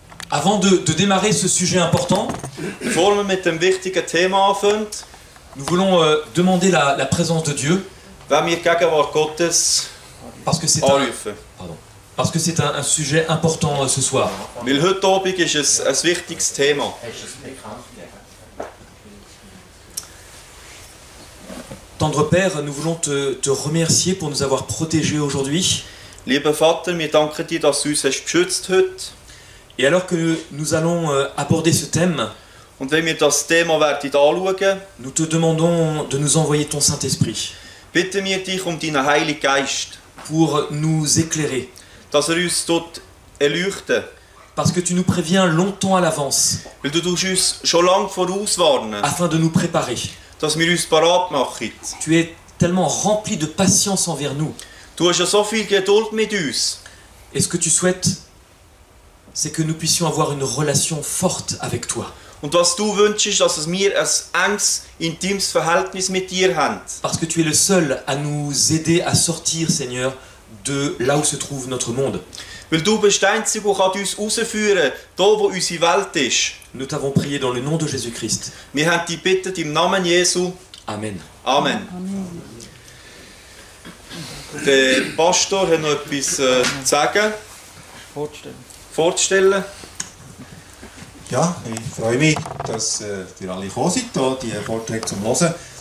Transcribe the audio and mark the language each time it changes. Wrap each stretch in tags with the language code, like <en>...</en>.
<fr>Avant de démarrer ce sujet important,</fr> <de>Bevor wir mit dem wichtigen Thema anfangen,</de> <fr>nous voulons demander la présence de Dieu</fr> <de>wollen wir die Gegenwart Gottes</de> <fr>parce que c'est</fr> <de>anrufen.</de> <fr>un sujet important ce soir.</fr> <de>Weil heute Abend ist es ein wichtiges Thema.</de> <fr>Tendre Père, nous voulons te remercier pour nous avoir protégés aujourd'hui.</fr> <de>Lieber Vater, wir danken dir, dass du uns hast beschützt heute.</de> <fr>Et alors que nous allons aborder ce thème,</fr> <de>Und wenn wir das Thema werden anschauen,</de> <fr>nous te demandons de nous envoyer ton Saint-Esprit</fr> <de>bitten wir dich um deinen Heiligen Geist,</de> <fr>pour nous éclairer.</fr> <de>dass uns dort erleuchten.</de> <fr>Parce que tu nous préviens longtemps à l'avance</fr> <de>Weil du tust uns schon lange vorauswarnen,</de> <fr>afin de nous préparer.</fr> <de>dass wir uns parat machen.</de> <fr>Tu es tellement rempli de patience envers nous.</fr> <de>Du hast ja so viel Geduld mit uns.</de> <fr>Et ce que tu souhaites, c'est que nous puissions avoir une relation forte avec toi.</fr> <de>Und was du wünschst, ist, dass wir ein enges, intimes Verhältnis mit dir haben.</de> <fr>Parce que tu es le seul à nous aider à sortir, Seigneur, de là où se trouve notre monde.</fr> <de>Weil du bist der Einzige, der uns rausführen kann, da wo unsere Welt ist.</de> <fr>Nous t'avons prié dans le nom de Jésus-Christ.</fr> <de>Wir haben dich gebeten im Namen Jesu.</de> <fr>Amen.</fr> <de>Amen. Der Pastor hat noch etwas zu sagen, vorzustellen. Ja, ich freue mich, dass ihr alle gekommen seid, hier die Vorträge zum Hören.</de>